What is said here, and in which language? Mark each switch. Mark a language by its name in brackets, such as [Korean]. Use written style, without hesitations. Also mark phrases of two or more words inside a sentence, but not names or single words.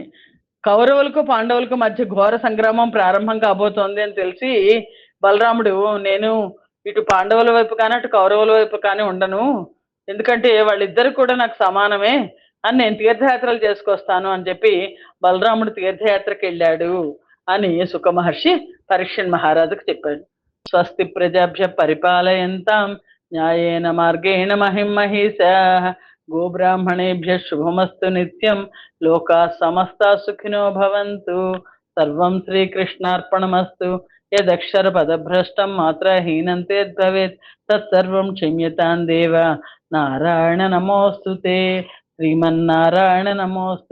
[Telugu] కౌరవులకు పాండవులకు మధ్య ఘోర సంగ్రామం ప్రారంభం కాబోతోంది అని తెలిసి బలరాముడు, నేను ఇటు పాండవుల వైపు కానీ అటు కౌరవుల వైపు కానీ ఉండను, ఎందుకంటే వాళ్ళిద్దరు కూడా నాకు సమానమే అని నేను తీర్థయాత్రలు చేసుకొస్తాను అని చెప్పి బలరాముడు తీర్థయాత్రకి వెళ్ళాడు అని సుఖ మహర్షి పరీక్షన్ మహారాజుకు చెప్పాడు. [Sanskrit] స్వస్తి ప్రజాభ్య పరిపాలయంతాం న్యాయేన మార్గేణ మహిం మహిషాః గోబ్రాహ్మణేభ్య శుభమస్తు నిత్యం లోకా సమస్తా సుఖినో భవంతు. సర్వం శ్రీకృష్ణార్పణమస్తు. యదక్షర పదభ్రష్టం మాత్రహీనం తేద్భవేత్ తత్సర్వం క్షమ్యతాం దేవ. నారాయణ నమోస్తుతే. శ్రీమన్నారాయణ నమోస్తుతే.